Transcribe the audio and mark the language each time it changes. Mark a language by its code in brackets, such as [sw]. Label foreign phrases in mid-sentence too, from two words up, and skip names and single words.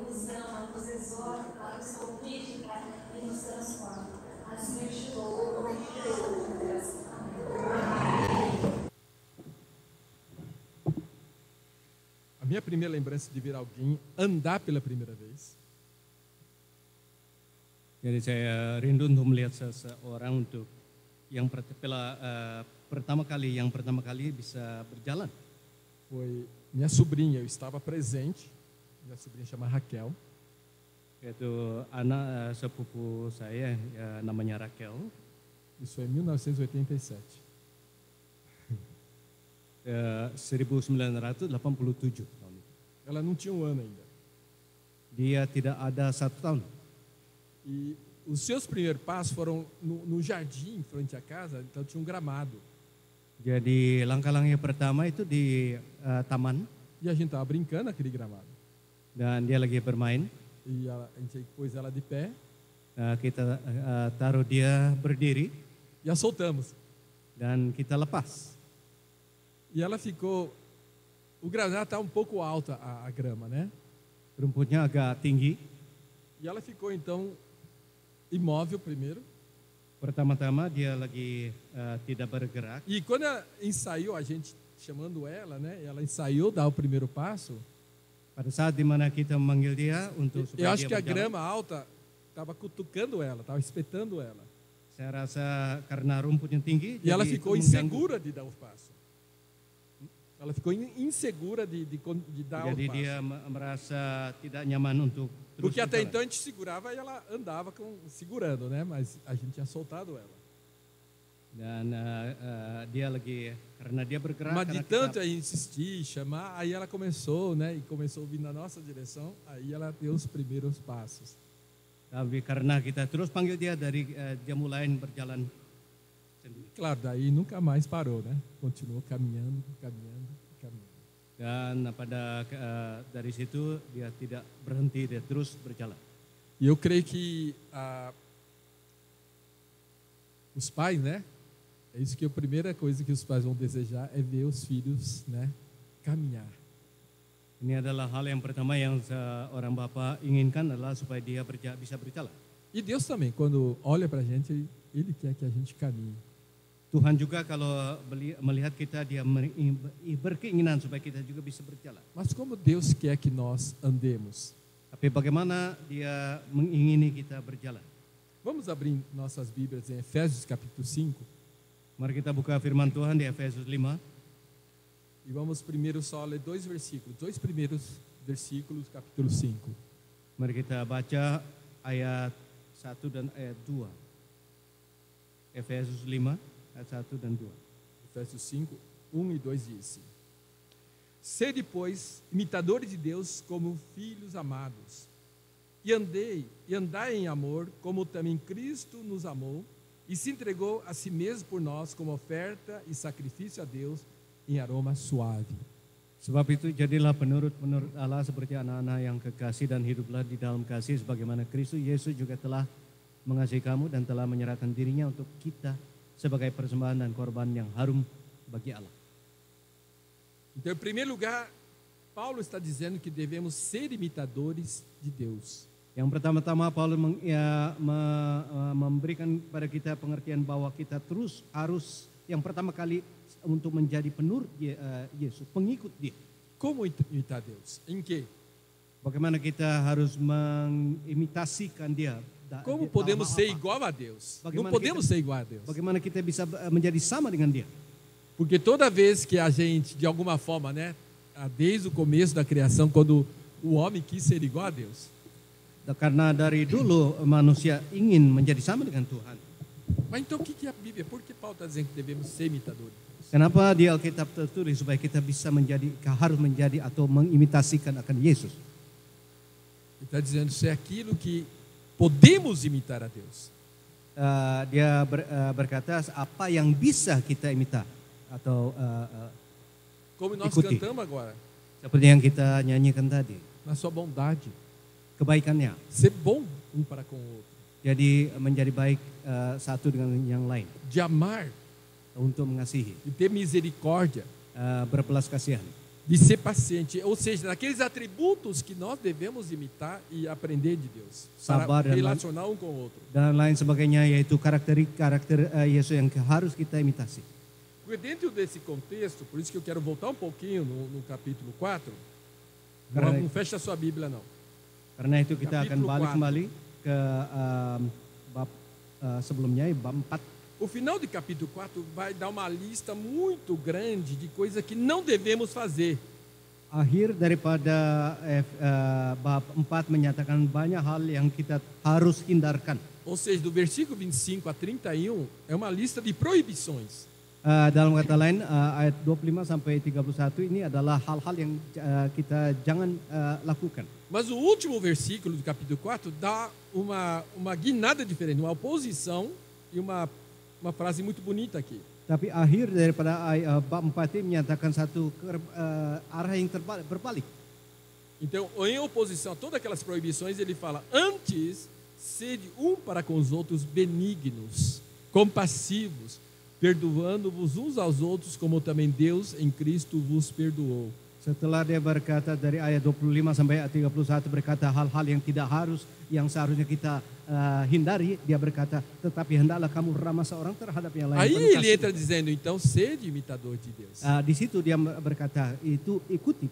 [pt] Nos ama, nos exorta, Pai, nos corrige, Pai, e nos transforma. Assim eu te louvo, em Jesus, meu Deus. Amém. A minha primeira lembrança de ver alguém andar pela primeira vez [id] Jadi saya rindu untuk melihat seseorang yang pertama kali bisa berjalan. [pt] foi minha sobrinha. Eu estava presente. Minha sobrinha chama Raquel. [id] Yaitu anak sepupu saya, namanya Raquel. [pt] Isso foi em 1987. [id] 1987 tahun itu. [pt] Ela não tinha um ano ainda. [id] Dia tidak ada 1 tahun. [pt] E os seus primeiros passos foram no jardim, em frente à casa, então tinha um gramado. [id] Jadi langkah-langkah pertama itu di taman [pt] E a gente estava brincando naquele gramado. [id] dan dia lagi bermain. [pt] E a gente pôs ela de pé [id] Kita taruh dia berdiri [pt] e a soltamos. [id] dan kita lepas. [pt] E ela ficou... O gramado está um pouco alto, a grama, né? [id] Rumputnya agak tinggi. [pt] E ela ficou, então, imóvel primeiro. [id] Pertama-tama dia lagi tidak bergerak. [pt] E quando ela ensaiou, a gente chamando ela, né? Ela ensaiou dar o primeiro passo. [id] Pada saat dimana kita memanggil dia untuk [pt] Eu [id] supaya [pt] acho [id] dia [pt] que a [id] berjalan, [pt] grama alta estava cutucando ela, estava espetando ela. [id] saya rasa karena rumputnya tinggi, [pt] E ela [id] jadi [pt] ficou [id] itu mengganggu. [pt] insegura de dar o passo. Ela ficou insegura de dar o [id] Jadi [pt] passo. [id] dia merasa tidak nyaman untuk terus [pt] Porque até [id] berjalan. [pt] então a gente segurava e ela andava segurando, né? Mas a gente tinha soltado ela. [id] Dan dia lagi karena dia bergerak, [pt] Mas de [id] karena [pt] tanto [id] kita, [pt] a insistir, chamar, aí ela começou, né? E começou a vir na nossa direção. Aí ela deu os primeiros passos. [id] tapi karena kita terus panggil dia dia mulai berjalan sendiri. [pt] Claro, daí nunca mais parou, né? Continuou caminhando, caminhando, caminhando. [id] Dan dari situ dia tidak berhenti, dia terus berjalan. [pt] E eu creio que os pais, né? É isso que a primeira coisa que os pais vão desejar é ver os filhos, né? Caminhar. [id] Ini adalah hal yang pertama yang seorang bapak inginkan adalah supaya dia bisa berjalan. [pt] E Deus também, quando olha para a gente, Ele quer que a gente caminhe. [id] Tuhan juga kalau melihat kita, dia berkeinginan supaya kita juga bisa berjalan. [pt] Mas como Deus quer que nós andemos? [id] Tapi bagaimana dia mengingini kita berjalan? [pt] Vamos abrir nossas Bíblias em Efésios capítulo 5 [id] Mari kita buka firman Tuhan di Efesus 5. [pt] e vamos primeiro só ler dois primeiros versículos, capítulo 5. [id] Mari kita baca ayat 1 dan ayat 2. Efesus 5 ayat 1 dan 2. [pt] Efésios 5, 1 e 2 diz: Sede, pois, imitadores de Deus como filhos amados, e andai em amor, como também Cristo nos amou, e se entregou a si mesmo por nós como oferta e sacrifício a Deus em aroma suave. [id] Sebab itu jadilah penurut Allah seperti anak-anak yang kekasih dan hiduplah di dalam kasih sebagaimana Kristus Yesus juga telah mengasihi kamu dan telah menyerahkan dirinya untuk kita sebagai persembahan dan korban yang harum bagi Allah. [pt] Então, em primeiro lugar, Paulo está dizendo que devemos ser imitadores de Deus. [id] Yang pertama-tama Paulus memberikan kepada kita pengertian bahwa kita terus harus yang pertama kali untuk menjadi penurut Yesus, pengikut Dia. [pt] Como imitar Deus? Em quê? [id] Bagaimana kita harus mengimitasikan Dia? [pt] Como [id] dalam [pt] podemos [id] hal [pt] ser [id] apa? [pt] igual a Deus? Não [id] Bagaimana [pt] podemos [id] kita- [pt] ser igual a Deus. [id] Bagaimana kita bisa menjadi sama dengan Dia? [pt] Porque toda vez que a gente, de alguma forma, né, desde o começo da criação, quando o homem quis ser igual a Deus, [id] Karena dari dulu manusia ingin menjadi sama dengan Tuhan. [pt] mas então o que é a Bíblia? Por que Paulo está dizendo que devemos ser imitadores? [id] Kenapa di Alkitab tertulis supaya kita bisa harus menjadi atau mengimitasikan akan Yesus? [pt] Ele está dizendo isso é aquilo que podemos imitar a Deus. [id] Dia berkata apa yang bisa kita imita atau [pt] Como nós [id] Ikuti. [pt] cantamos agora, [id] seperti yang kita nyanyikan tadi, [pt] na sua bondade. [id] kebaikannya. [pt] Ser bom um para com o outro. [id] Jadi menjadi baik satu dengan yang lain, [pt] De amar, [id] untuk mengasihi, [pt] de ter misericórdia, [id] berbelas kasihan. [pt] de ser paciente. Ou seja, naqueles atributos que nós devemos imitar e aprender de Deus. [id] Sabar [pt] Para [id] dan [pt] relacionar um com o outro. [id] Dan lain sebagainya, yaitu karakter Yesus yang harus kita imitasi. [pt] Porque dentro desse contexto, por isso que eu quero voltar um pouquinho no capítulo 4, [id] Karena- [pt] não fecha a sua Bíblia não. [id] Karena itu kita akan [pt] Kapitulo [id] balik [pt] 4. [id] kembali ke bab sebelumnya, bab 4. [pt] O final de capítulo 4 vai dar uma lista muito grande de coisas que não devemos fazer. [id] Akhir daripada bab 4 menyatakan banyak hal yang kita harus hindarkan. [pt] Ou seja, do versículo 25 a 31 é uma lista de proibições. [id] Dalam kata lain, ayat 25 sampai 31 ini adalah hal-hal yang kita jangan lakukan. [pt] Mas o último versículo do capítulo 4 dá uma guinada diferente, uma oposição e uma frase muito bonita aqui. [id] Tapi akhir daripada bab 4 ini menyatakan satu arah yang berbalik. [pt] Então, em oposição a todas aquelas proibições, ele fala: antes, sede um para com os outros benignos, compassivos, perdoando-vos uns aos outros, como também Deus em Cristo vos perdoou. [id] Setelah dia berkata dari ayat 25 sampai ayat 31 berkata hal-hal yang seharusnya kita hindari, dia berkata tetapi hendaklah kamu ramah seorang terhadap yang lain. [pt] Aí [id] penuh [pt] ele [id] kasih. [pt] entra dizendo: então, sede imitador de Deus. [id] Di situ dia berkata itu ikuti.